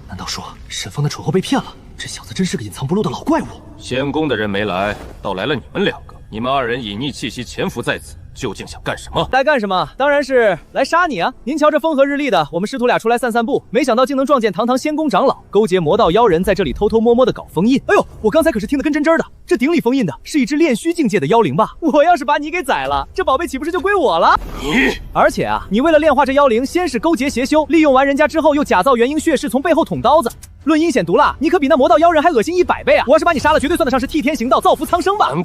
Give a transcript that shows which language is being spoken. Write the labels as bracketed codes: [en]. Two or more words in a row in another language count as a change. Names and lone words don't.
[zh] 難道說沈峰的蠢貨被騙了？這小子真是個隱藏不露的老怪物。仙宮的人沒來，倒來了你們兩個。你們2人隱匿氣息潛伏在此，究竟想幹什麼？來幹什麼？當然是來殺你啊！您瞧這風和日麗的，我們師徒倆出來散散步，沒想到竟能撞見堂堂仙宮長老勾結魔道妖人，在這裡偷偷摸摸的搞封印。哎呦，我剛才可是聽得跟真真的，這鼎裡封印的是一隻煉虛境界的妖靈吧？我要是把你給宰了，這寶貝豈不是就歸我了？而且啊，你為了煉化這妖靈，先是勾結邪修，利用完人家之後，又假造元嬰血誓，從背後捅刀子。論陰險毒辣，你可比那魔道妖人還惡心100倍啊！我要是把你殺了，絕對算得上是替天行道，造福蒼生吧！